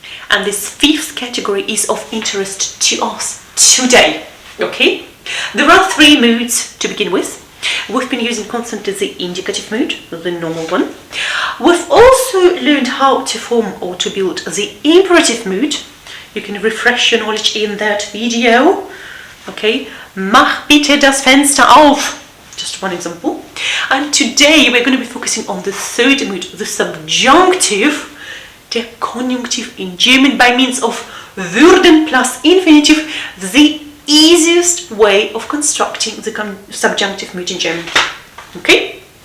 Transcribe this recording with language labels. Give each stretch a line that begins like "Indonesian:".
English: And this fifth category is of interest to us today. Okay. There are 3 moods to begin with. We've been using constantly the indicative mood, the normal one. We've also learned how to form or to build the imperative mood. You can refresh your knowledge in that video.
German: Okay, mach bitte das Fenster auf.
English: Just one example. And today we're going to be focusing on the third mood, the subjunctive, der Konjunktiv in German by means of würden plus infinitive, the easiest way of constructing the subjunctive mood in German. Okay?